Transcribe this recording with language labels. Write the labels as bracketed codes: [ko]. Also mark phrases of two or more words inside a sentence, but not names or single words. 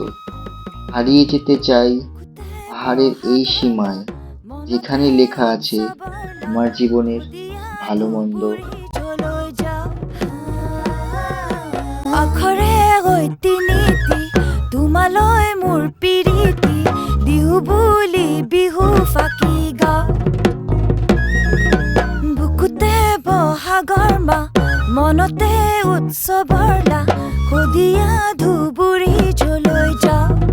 [bn] হারিয়ে যেতে চাই পাহাড়ের এই সীমায়, যেখানে লেখা আছে আমার জীবনের ভালো মন্দ। [as] আখৰে গতি নীতি তোমালৈ মোৰ প্ৰীতি, বিহু বুলি বিহু ফাকি গাওঁ। বুকুতে বহাগৰ মা, মনতে উৎসৱৰ লা, শদিয়া ধুবুৰী যলৈ যাওঁ।